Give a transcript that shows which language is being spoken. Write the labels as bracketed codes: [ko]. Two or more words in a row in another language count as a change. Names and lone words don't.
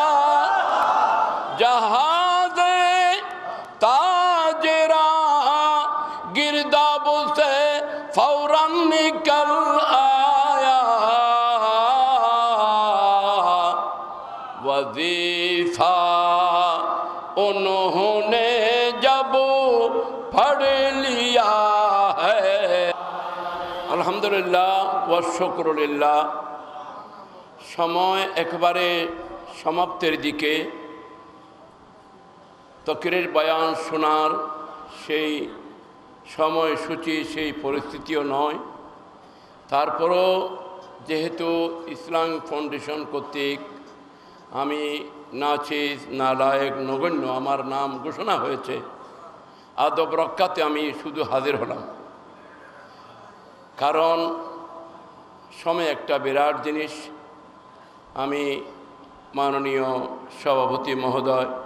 [ur] جہاز تاجراں گردابوں سے فوراً نکل آیا وظیفہ انہوں نے جب پڑھ لیا ہے [ar] الحمد لله والشكر لله [bn] সময় একবারে সমাপ্তির দিকে তকরির বয়ান শোনার সেই সময়সূচি সেই পরিস্থিতিও নয় তারপরও যেহেতু ইসলাম ফাউন্ডেশন কর্তৃক আমি নাচিজ নালায়েক নগণ্য আমার নাম ঘোষণা হয়েছে আদব রক্ষাতে আমি শুধু হাজির হলাম কারণ সময় একটা বিরাট জিনিস আমি মাননীয় সভাপতি মহোদয়